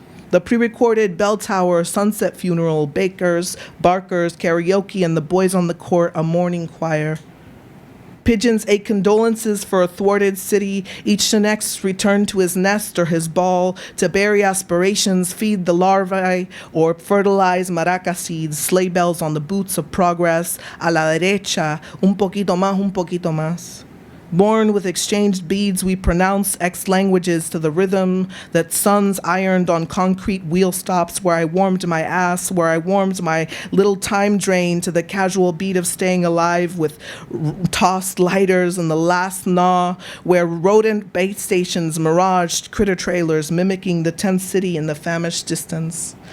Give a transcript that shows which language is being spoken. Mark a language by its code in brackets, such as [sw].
[en] The pre-recorded bell tower, sunset funeral, bakers, barkers, karaoke, and the boys on the court, a morning choir. Pigeons ate condolences for a thwarted city. Each next returned to his nest or his ball to bury aspirations, feed the larvae, or fertilize maraca seeds, sleigh bells on the boots of progress. [es] A la derecha, un poquito más, un poquito más. [en] Born with exchanged beads, we pronounce X languages to the rhythm that suns ironed on concrete wheel stops where I warmed my ass, where I warmed my little time drain to the casual beat of staying alive with tossed lighters and the last gnaw, where rodent bait stations miraged critter trailers mimicking the tent city in the famished distance.